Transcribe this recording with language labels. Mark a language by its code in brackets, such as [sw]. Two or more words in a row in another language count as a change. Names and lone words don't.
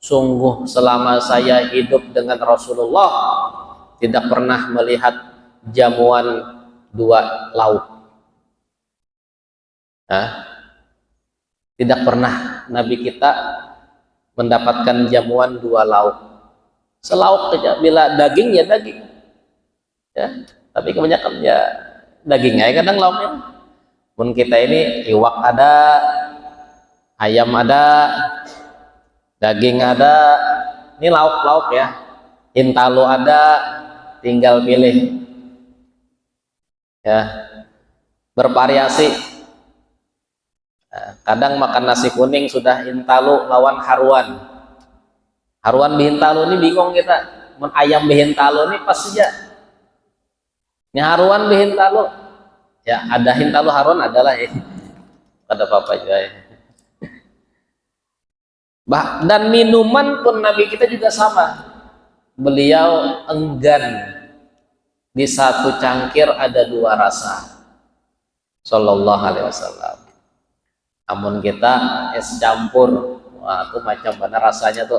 [id] Sungguh selama saya hidup dengan Rasulullah tidak pernah melihat jamuan dua lauk. Tidak pernah Nabi kita mendapatkan jamuan dua lauk. Selauk saja, bila daging ya daging. Ya, tapi kebanyakan ya daging aja kadang lauknya. Pun kita ini iwak ada, ayam ada, daging ada, ini lauk-lauk ya. Intalu ada, tinggal pilih. Ya, bervariasi. [bjn] Kadang makan nasi kuning sudah intalu lawan haruan. Haruan bihintalu ini bingung kita. Men ayam bihintalu ini pas saja. Ini haruan bihintalu. Ya, ada hintalu haruan adalah ya. [id] Ada apa-apa juga ya. Dan minuman pun Nabi kita juga sama. Beliau enggan di satu cangkir ada dua rasa. [ar] صلى الله عليه وسلم. [id] Namun kita es campur, wah itu macam mana rasanya tuh?